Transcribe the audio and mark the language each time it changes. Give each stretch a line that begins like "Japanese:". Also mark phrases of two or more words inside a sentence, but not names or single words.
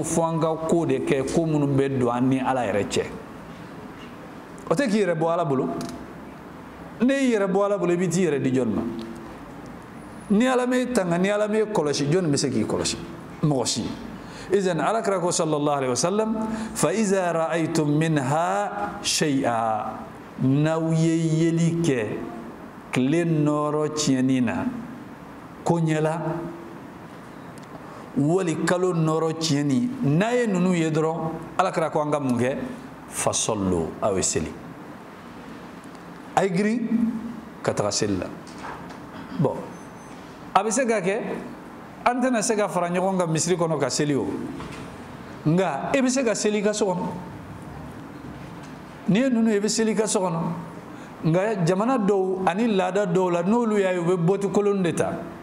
Bambara: fɔ an ka ko de kɛ ko minnu bɛ don an ni Ala yɛrɛ cɛ o tɛ k'i yɛrɛ bɔ Ala bolo ne y'i yɛrɛ bɔ Ala bolo i bɛ t'i yɛrɛ di jɔn ma ni Ala m'e tanga ni Ala m'e kɔlɔsi jɔn bɛ se k'i kɔlɔsi mɔgɔ si izan Alakira ko
Arabic: صلى الله عليه وسلم فإذا رأيتم منها شيئا
Bambara: n'aw ye yeli kɛ tile nɔrɔ tiɲɛni na ko ɲɛla wali kalo nɔrɔ tiɲɛni n'a ye ninnu ye dɔrɔn Alakira ko an ka mun kɛ fasallu aw ye seli a ye girin ka taga seli la bon a bɛ se ka kɛ antena se ka fara ɲɔgɔn kan misiri kɔnɔ ka seli o nga e bɛ se ka seli ka so kɔnɔ ni ye ninnu e bɛ seli ka so kɔnɔ nga jamana dɔw ani laada dɔw la n'olu y'a ye u bɛ bɔti kolon de ta